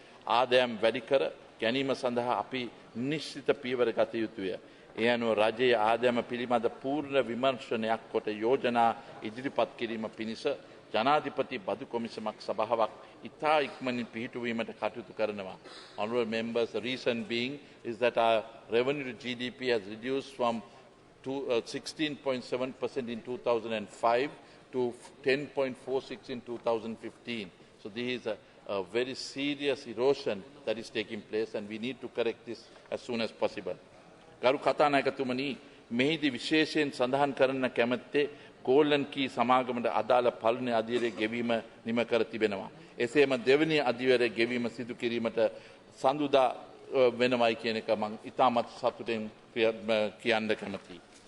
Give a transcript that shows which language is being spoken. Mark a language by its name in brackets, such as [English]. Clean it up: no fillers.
[Sinhala] ආදායම් වැඩි කර ගැනීම සඳහා අපි නිශ්චිත පියවර ගත යුතුය. ඒ අනුව රජයේ ආදායම පිළිබඳ පූර්ණ විමර්ශනයක් කොට යෝජනා ඉදිරිපත් කිරීම පිණිස ජනාධිපති බදු කොමිසමක් සභාවක් ඉතා ඉක්මනින් පිහිටුවීමට කටයුතු කරනවා. [English] Honourable members, the reason being is that our revenue to GDP has reduced from 16.7% in 2005 to 10.46 in 2015. So this is a very serious erosion that is taking place, and we need to correct this as soon as possible. [Sinhala] ගරු කතානායකතුමනි, මෙහිදී විශේෂයෙන් සඳහන් කරන්න කැමැත්තේ golden key සමාගමට අදාළ පළවෙනි අධීරයේ ගෙවීම නිම කර තිබෙනවා. එසේම දෙවෙනි අධීරයේ ගෙවීම සිදු කිරීමට සඳුදා වෙනවයි කියන එක මම ඉතාමත් සතුටින් කියන්න කැමැතියි.